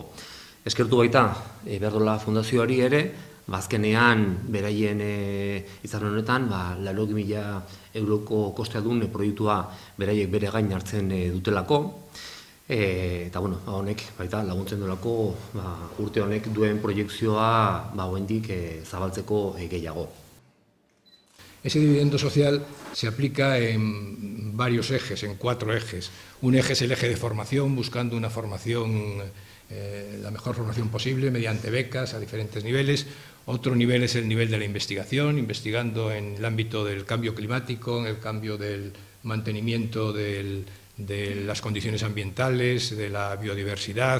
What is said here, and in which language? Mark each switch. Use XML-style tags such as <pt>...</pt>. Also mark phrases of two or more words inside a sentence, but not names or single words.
<eu>Eskertu baita, Ibertola Fundazioari ere, azkenean beraien hitzarmen honetan, 80.000 euroko kostea duen proiektua beraiek bere gain hartzen dutelako, eta honek baita laguntzen duelako urte honek duen proiektzioa oraindik zabaltzeko gehiago.</eu> <es>Ese dividendo social se aplica en varios ejes, en 4 ejes. Un eje es el eje de formación, buscando una formación, la mejor formación posible, mediante becas a diferentes niveles. Otro nivel es el nivel de la investigación, investigando en el ámbito del cambio climático, en el cambio del mantenimiento de las condiciones ambientales, de la biodiversidad.</es>